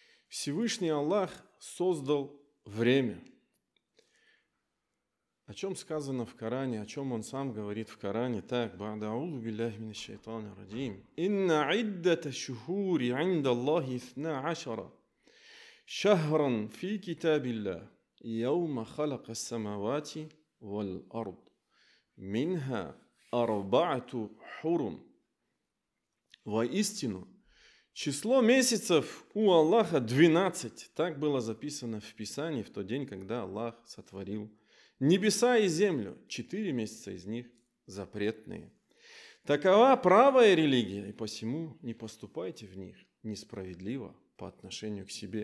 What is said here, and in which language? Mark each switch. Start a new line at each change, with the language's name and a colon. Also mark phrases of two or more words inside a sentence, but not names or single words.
Russian: Всевышний Аллах создал время. О чем сказано в Коране, о чем он сам говорит в Коране? Так,
Arabic: بعد أعوذ بالله من الشيطان الرجيم. إن عدة الشهور عند الله 12 شهرا في كتاب الله يوم خلق السماوات والأرض منها أربعة حرم.
Russian: Воистину, число месяцев у Аллаха 12. Так было записано в Писании в тот день, когда Аллах сотворил небеса и землю. 4 месяца из них запретные. Такова правая религия, и посему не поступайте в них несправедливо по отношению к себе.